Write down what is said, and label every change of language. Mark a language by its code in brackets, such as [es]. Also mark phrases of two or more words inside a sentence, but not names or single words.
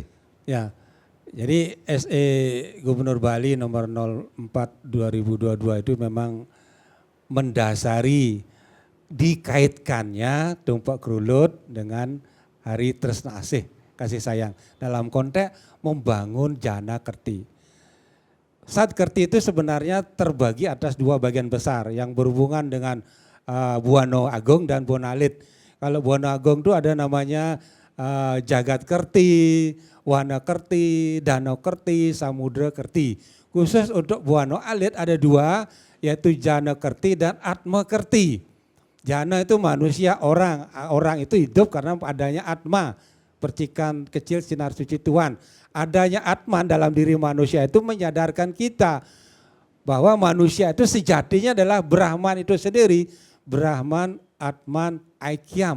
[id] Ya, jadi SE Gubernur Bali nomor 04 2022 itu memang mendasari dikaitkannya Tumpak Kerulut dengan Hari Tresna Asih, kasih sayang. Dalam konteks membangun Jana Kerti. Sat Kerti itu sebenarnya terbagi atas 2 bagian besar yang berhubungan dengan Buana Agung dan Buana Alit. Kalau Buana Agung itu ada namanya Jagat Kerti, Wana Kerti, Danau Kerti, Samudra Kerti. Khusus untuk Buana Alit ada 2, yaitu Jana Kerti dan Atma Kerti. Jana itu manusia, orang itu hidup karena adanya Atma, percikan kecil sinar suci Tuhan. Adanya Atman dalam diri manusia itu menyadarkan kita bahwa manusia itu sejatinya adalah Brahman itu sendiri, [sa] Brahman, Atman, Aikyam.